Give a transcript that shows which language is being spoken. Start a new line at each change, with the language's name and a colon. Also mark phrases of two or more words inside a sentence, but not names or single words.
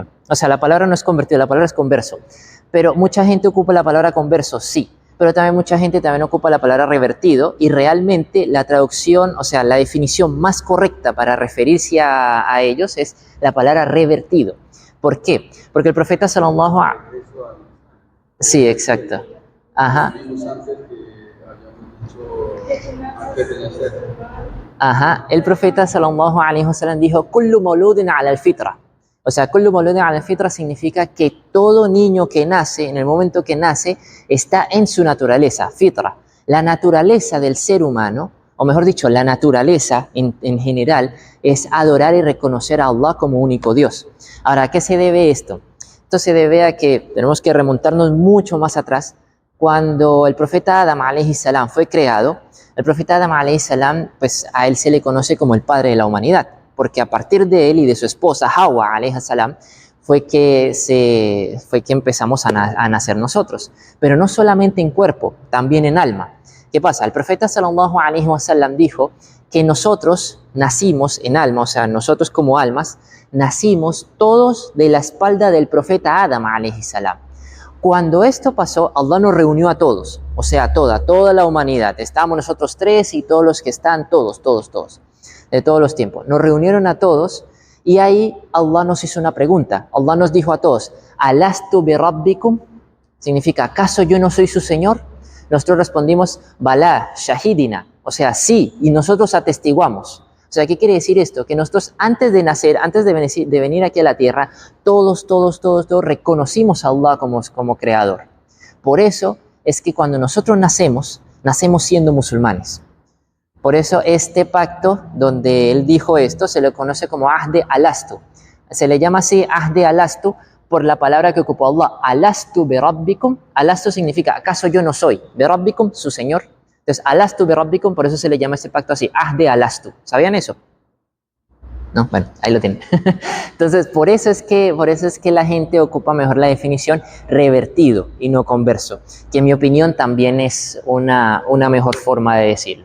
Spanish: O sea, la palabra no es convertido, la palabra es converso. Pero mucha gente ocupa la palabra converso, sí. Pero también mucha gente también ocupa la palabra revertido, y realmente la traducción, o sea, la definición más correcta para referirse a ellos es la palabra revertido. ¿Por qué? Porque el profeta
Arabic: صلى الله عليه وسلم...
Spanish: Sí, exacto. Ajá. Ajá. El profeta
Arabic: صلى الله عليه وسلم
Spanish: dijo,
Arabic: كل مولود على الفطرة.
Spanish: O sea,
Arabic: كل مولود على الفطرة
Spanish: significa que todo niño que nace, en el momento que nace, está en su naturaleza, fitra. La naturaleza del ser humano, o mejor dicho, la naturaleza en general, es adorar y reconocer a Allah como único Dios. Ahora, ¿a qué se debe esto? Esto se debe a que tenemos que remontarnos mucho más atrás. Cuando el profeta Adam
Arabic: عليه السلام
Spanish: fue creado, el profeta Adam
Arabic: عليه السلام,
Spanish: pues a él se le conoce como el padre de la humanidad, porque a partir de él y de su esposa Hawa
Arabic: عليه السلام
Spanish: fue que empezamos a nacer nosotros, pero no solamente en cuerpo, también en alma. ¿Qué pasa? El profeta
Arabic: صلى الله عليه وسلم
Spanish: dijo que nosotros nacimos en alma, o sea, nosotros como almas, nacimos todos de la espalda del profeta Adam
Arabic: عليه السلام.
Spanish: Cuando esto pasó, Allah nos reunió a todos, o sea, toda la humanidad. Estábamos nosotros tres y todos los que están, todos, de todos los tiempos. Nos reunieron a todos y ahí Allah nos hizo una pregunta. Allah nos dijo a todos,
Arabic: ¿ألست بربكم?
Spanish: Significa, ¿acaso yo no soy su Señor? Nosotros respondimos,
Arabic: بلى شهدنا,
Spanish: o sea, sí, y nosotros atestiguamos. O sea, ¿qué quiere decir esto? Que nosotros antes de nacer, antes de venir aquí a la tierra, todos reconocimos a Allah como creador. Por eso es que cuando nosotros nacemos siendo musulmanes. Por eso este pacto donde él dijo esto se le conoce como Ahde Alastu. Se le llama así Ahde Alastu por la palabra que ocupó Allah.
Arabic: ألست بربكم.
Spanish: Alastu significa, ¿acaso yo no soy?
Arabic: بربكم,
Spanish: su Señor. Entonces,
Arabic: ألست بربكم,
Spanish: por eso se le llama este pacto así, Ahde Alastu. ¿Sabían eso? No, bueno, ahí lo tienen. Entonces, por eso es que la gente ocupa mejor la definición revertido y no converso, que en mi opinión también es una mejor forma de decirlo.